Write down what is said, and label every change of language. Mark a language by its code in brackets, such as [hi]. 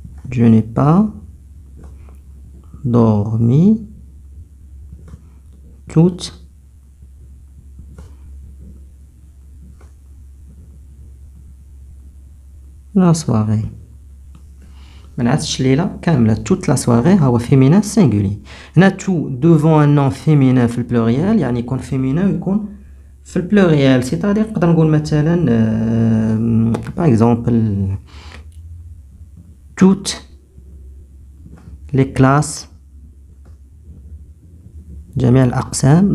[fr] je n'ai pas dormi toute la soirée. [ar] ما نعسش ليلة كاملة. [fr] toute la soirée هو féminin singulier. [ar] هنا [fr] tout devant un nom féminin [ar] في البلوريال يعني يكون féminin ويكون في البلوريال. [fr] c'est-à-dire [ar] نقدر نقول مثلا [fr] par exemple toutes les classes [ar] جميع الأقسام.